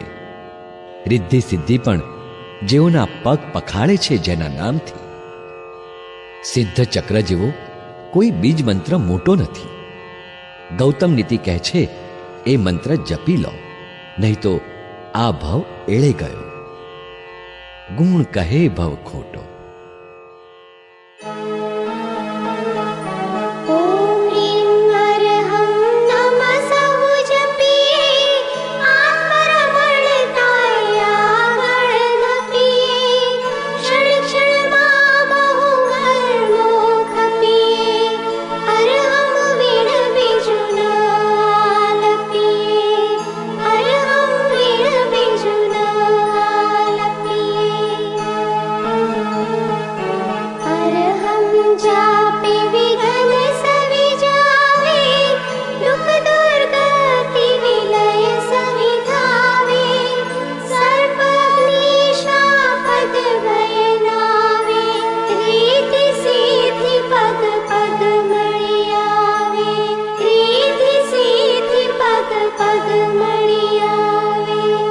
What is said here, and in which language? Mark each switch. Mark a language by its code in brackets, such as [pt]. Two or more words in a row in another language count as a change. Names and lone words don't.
[gu] રિદ્ધિ સિદ્ધિ પણ જેઓના પગ પખાળે છે જેના નામથી. સિદ્ધ ચક્ર જેવો કોઈ બીજ મંત્ર મોટો નથી. ગૌતમ નીતિ કહે છે એ મંત્ર જપી લો, નહીં તો આ ભવ એળે ગયો. ગુણ કહે ભવ ખોટો. [sa] ॐ ह्रीं अरहं नमः [gu] સૌ જપીએ આત્મરમણતાય આગળ ધપીએ ક્ષણ क्षणમાં બહુ કર્મો ખપીએ અરહમ વીણ બીજું ન આલપીએ અરહમ વીણ બીજું ન આલપીએ અરહમ જાપે વિઘ્ન સવિ જાવે દુઃખ દુર્ગતિ વિલય સવિધાવે સર્પ અગ્નિ શાપદ ભય નાવે રીતિ સિદ્ધિ પદ પદ મળી આવે રીતિ સિદ્ધિ પદ પદ મળી આવે